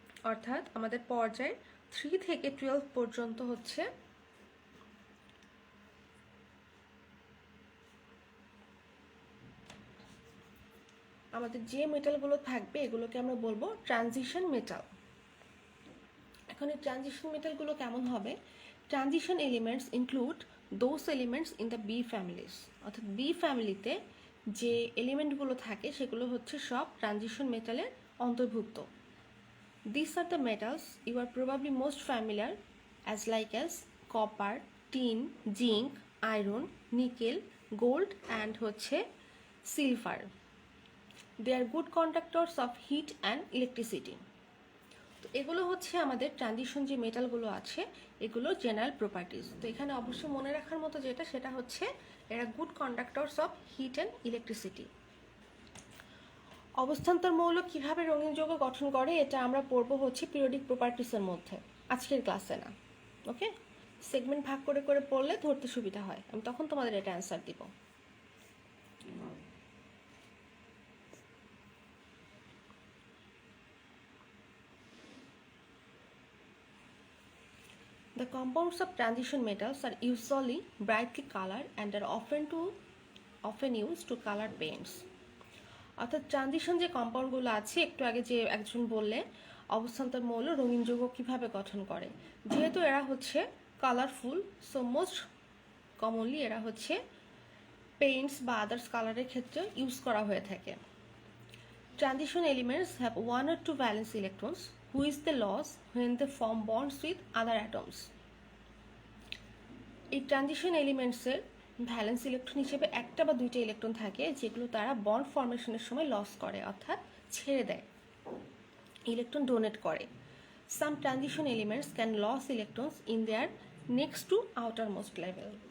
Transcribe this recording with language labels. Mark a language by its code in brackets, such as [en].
[bn] অর্থাৎ আমাদের পর্যায় 3 থেকে 12 পর্যন্ত হচ্ছে আমাদের যে মেটালগুলো থাকবে এগুলোকে আমরা বলবো ট্রানজিশন মেটাল। এখন এই ট্রানজিশন মেটালগুলো কেমন হবে? [en] Transition elements include those elements in the B families. [bn] অর্থাৎ বি ফ্যামিলিতে যে এলিমেন্টগুলো থাকে সেগুলো হচ্ছে সব ট্রানজিশন মেটালের অন্তর্ভুক্ত। [en] These are the metals you are probably most familiar as like as copper, tin, zinc, iron, nickel, gold and হচ্ছে silver. They are good conductors of heat and electricity. [bn] তো এগুলো হচ্ছে আমাদের ট্রানজিশন যে মেটালগুলো আছে এগুলো জেনারেল প্রপার্টিজ। তো এখানে অবশ্যই মনে রাখার মতো যেটা, সেটা হচ্ছে এরা [en] Good conductors of heat and electricity. [bn] অবস্থান্তর মৌল কিভাবে রঙিন যৌগ গঠন করে এটা আমরা পড়বো হচ্ছে পিরিয়ডিক প্রপার্টিসের মধ্যে, আজকের ক্লাসে না। ওকে, সেগমেন্ট ভাগ করে করে পড়লে ধরতে সুবিধা হয়, আমি তখন তোমাদের এটা অ্যান্সার দিব। [en] The compounds of transition metals are usually brightly colored and are often used to color paints. [bn] অর্থাৎ ট্রানজিশন যে কম্পাউন্ডগুলো আছে, একটু আগে যে একজন বললে অবস্থান্তর মৌল রঙিন যৌগ কীভাবে গঠন করে, যেহেতু এরা হচ্ছে কালারফুল, [en] so most commonly [bn] এরা হচ্ছে পেইন্টস বা আদার্স কালারের ক্ষেত্রে ইউজ করা হয়ে থাকে। [en] Transition elements have one or two valence electrons, who is the loss when they form bonds with other atoms. [bn] এই ট্রানজিশন এলিমেন্টসের ভ্যালেন্স ইলেকট্রন হিসেবে একটা বা দুইটা ইলেকট্রন থাকে যেগুলো তারা বন্ড ফর্মেশনের সময় লস করে, অর্থাৎ ছেড়ে দেয়, ইলেকট্রন ডোনেট করে। [en] Some transition elements can lose electrons in their next to outermost level.